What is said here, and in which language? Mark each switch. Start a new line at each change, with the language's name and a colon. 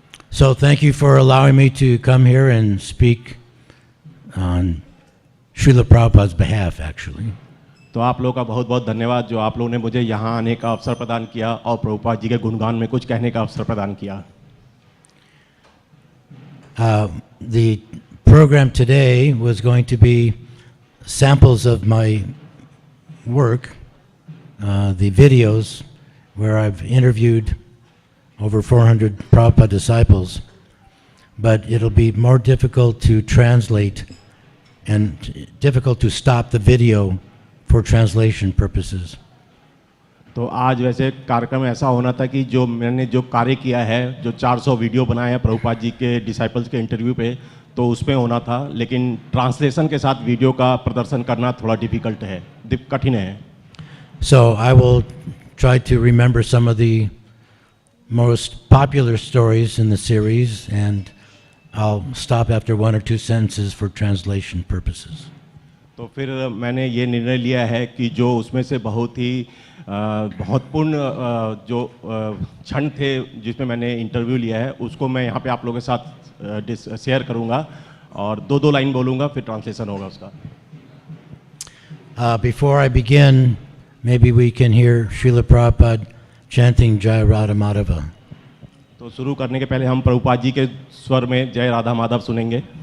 English: So thank you for allowing me to come here and speak on Srila Prabhupada's behalf, actually.
Hindi: तो आप लोगों का बहुत बहुत धन्यवाद जो आप लोगों ने मुझे यहाँ आने का अवसर प्रदान किया और प्रभुपाद जी के गुणगान में कुछ कहने का अवसर प्रदान किया.
English: The program today was going to be samples of my work, the videos where I've interviewed over 400 Prabhupada disciples, but it'll be more difficult to translate and difficult to stop the video for translation purposes.
Hindi: तो आज वैसे कार्यक्रम ऐसा होना था कि जो मैंने जो कार्य किया है, जो 400 वीडियो बनाए हैं प्रभुपाद जी के डिसाइपल्स के इंटरव्यू पे, तो उसमें होना था, लेकिन ट्रांसलेशन के साथ वीडियो का प्रदर्शन करना थोड़ा डिफिकल्ट है, कठिन है.
English: So I will try to remember some of the most popular stories in the series, and I'll stop after 1 or 2 sentences for translation purposes.
Hindi: तो फिर मैंने ये निर्णय लिया है कि जो उसमें से बहुत ही महत्वपूर्ण जो क्षण थे जिसमें मैंने इंटरव्यू लिया है, उसको मैं यहाँ पे आप लोगों के साथ शेयर करूँगा और 2-2 लाइन बोलूँगा, फिर ट्रांसलेशन होगा उसका.
English: Before I begin, maybe we can hear Srila Prabhupada chanting Jai Radha Madhava.
Hindi: तो शुरू करने के पहले हम प्रभुपाद जी के स्वर में जय राधा माधव सुनेंगे.